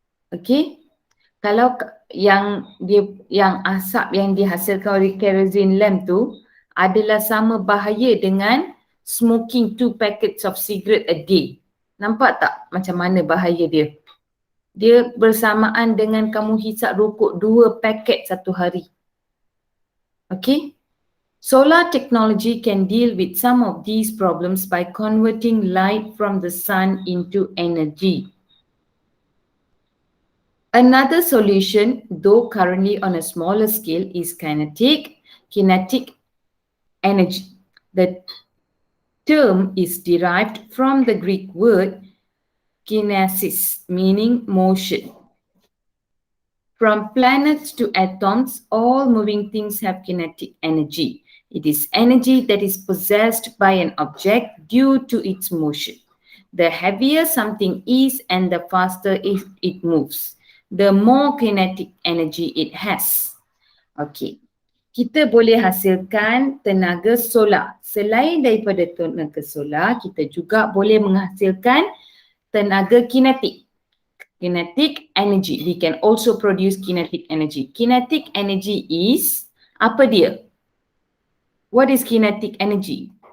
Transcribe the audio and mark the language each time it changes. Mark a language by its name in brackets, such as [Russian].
[Malay] Okay, kalau yang asap yang dihasilkan oleh kerosene lamp tu adalah sama bahaya dengan [English] smoking 2 packets of cigarette a day. [Malay] Nampak tak macam mana bahaya dia? Dia bersamaan dengan kamu hisap rokok 2 paket satu hari. [English] Okay. Solar technology can deal with some of these problems by converting light from the sun into energy. Another solution, though currently on a smaller scale, is kinetic energy. The term is derived from the Greek word kinesis, meaning motion. From planets to atoms, all moving things have kinetic energy. It is energy that is possessed by an object due to its motion. The heavier something is and the faster it moves, the more kinetic energy it has. [Malay] Okay. Kita boleh hasilkan tenaga solar. Selain daripada tenaga solar, kita juga boleh menghasilkan tenaga kinetik. [English] Kinetic energy. We can also produce kinetic energy. Kinetic energy is, [Malay] apa dia? [English] What is kinetic energy?